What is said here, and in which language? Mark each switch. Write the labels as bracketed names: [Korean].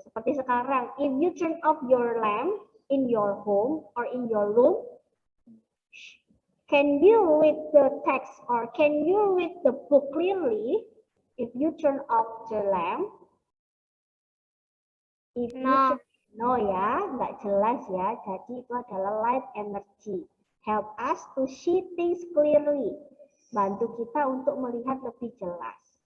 [Indonesian] Seperti sekarang, [English] if you turn off your lamp in your home or in your room, can you read the text or can you read the book clearly if you turn off the lamp? [Indonesian] No ya, nggak jelas ya. Jadi itu adalah light energy. [English] Help us to see things clearly. [Indonesian] Bantu kita untuk melihat lebih jelas.